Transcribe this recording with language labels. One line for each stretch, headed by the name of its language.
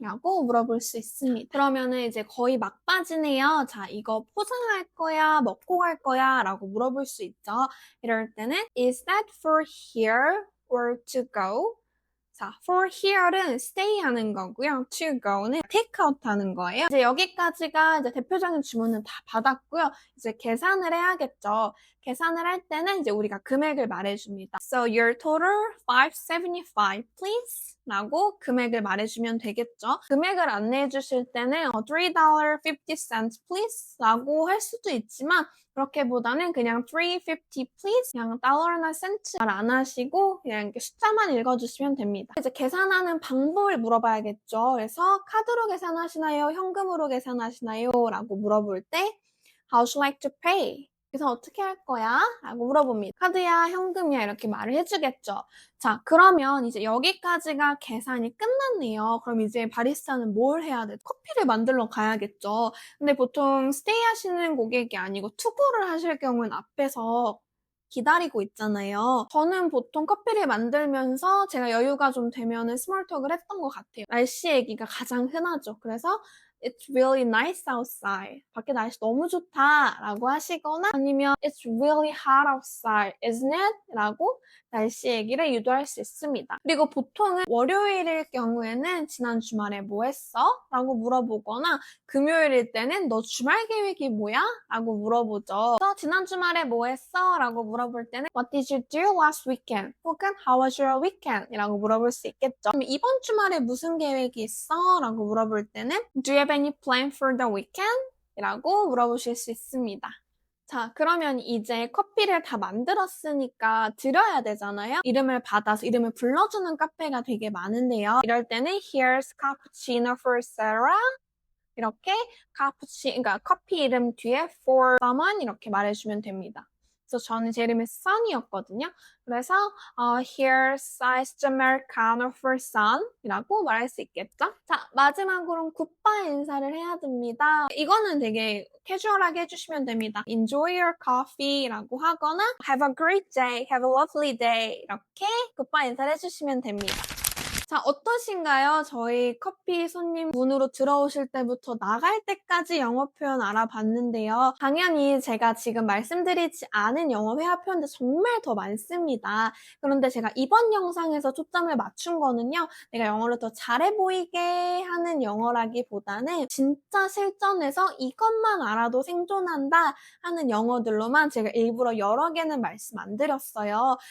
Korean: 라고 물어볼 수 있습니다. 그러면은 이제 거의 막바지네요. 자, 이거 포장할 거야? 먹고 갈 거야? 라고 물어볼 수 있죠. 이럴 때는
English: Is that for here or to go?
Korean: 자, for here는 stay 하는 거고요. to go는 take out 하는 거예요. 이제 여기까지가 이제 대표적인 주문은 다 받았고요. 이제 계산을 해야겠죠. 계산을 할 때는 이제 우리가 금액을 말해줍니다.
English: So your total 575 please
Korean: 라고 금액을 말해주면 되겠죠. 금액을 안내해 주실 때는
English: $3.50 please
Korean: 라고 할 수도 있지만 그렇게보다는 그냥
English: 350 please
Korean: 그냥 달러나 센트 말 안 하시고 그냥 이렇게 숫자만 읽어주시면 됩니다. 이제 계산하는 방법을 물어봐야겠죠. 그래서 카드로 계산하시나요? 현금으로 계산하시나요? 라고 물어볼 때
English: How would you like to pay?
Korean: 그래서 어떻게 할 거야? 라고 물어봅니다. 카드야, 현금이야 이렇게 말을 해주겠죠. 자, 그러면 이제 여기까지가 계산이 끝났네요. 그럼 이제 바리스타는 뭘 해야 돼? 커피를 만들러 가야겠죠. 근데 보통 스테이 하시는 고객이 아니고 투고를 하실 경우는 앞에서 기다리고 있잖아요. 저는 보통 커피를 만들면서 제가 여유가 좀 되면은 스몰톡을 했던 것 같아요. 날씨 얘기가 가장 흔하죠. 그래서
English: It's really nice outside.
Korean: 밖에 날씨 너무 좋다 라고 하시거나 아니면
English: It's really hot outside, isn't it?
Korean: 라고 날씨 얘기를 유도할 수 있습니다. 그리고 보통은 월요일일 경우에는 지난 주말에 뭐 했어? 라고 물어보거나 금요일일 때는 너 주말 계획이 뭐야? 라고 물어보죠. 그래서 지난 주말에 뭐 했어? 라고 물어볼 때는
English: What did you do last weekend?
Korean: 혹은
English: How was your weekend?
Korean: 이라고 물어볼 수 있겠죠. 그럼 이번 주말에 무슨 계획이 있어? 라고 물어볼 때는
English: Do you have any plan for the weekend?
Korean: 이라고 물어보실 수 있습니다. 자, 그러면 이제 커피를 다 만들었으니까 드려야 되잖아요. 이름을 받아서 이름을 불러주는 카페가 되게 많은데요. 이럴 때는
English: Here's cappuccino for Sarah.
Korean: 이렇게 그러니까 커피 이름 뒤에 for someone 이렇게 말해주면 됩니다. 그래서 저는 제 이름이 Sun이었거든요. 그래서
English: Here's iced Americano for Sun
Korean: 이라고 말할 수 있겠죠? 자, 마지막으로는 굿바이 인사를 해야 됩니다. 이거는 되게 캐주얼하게 해주시면 됩니다.
English: Enjoy your coffee라고 하거나 Have a great day, have a lovely day
Korean: 이렇게 굿바이 인사를 해주시면 됩니다. 자, 어떠신가요? 저희 커피 손님 문으로 들어오실 때부터 나갈 때까지 영어 표현 알아봤는데요. 당연히 제가 지금 말씀드리지 않은 영어 회화 표현들 정말 더 많습니다. 그런데 제가 이번 영상에서 초점을 맞춘 거는요. 내가 영어를 더 잘해 보이게 하는 영어라기보다는 진짜 실전에서 이것만 알아도 생존한다 하는 영어들로만 제가 일부러 여러 개는 말씀 안 드렸어요.